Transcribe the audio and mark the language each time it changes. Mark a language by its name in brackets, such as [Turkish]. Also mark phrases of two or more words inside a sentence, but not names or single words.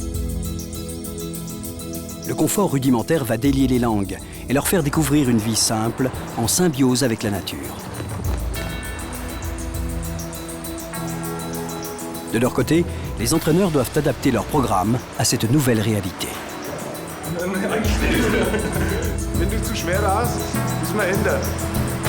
[French] Le confort rudimentaire va délier les langues et leur faire découvrir une vie simple, en symbiose avec la nature. De leur côté, les entraîneurs doivent adapter leur programme à cette nouvelle réalité. [German] Wenn du zu schwer hast, müssen wir ändern.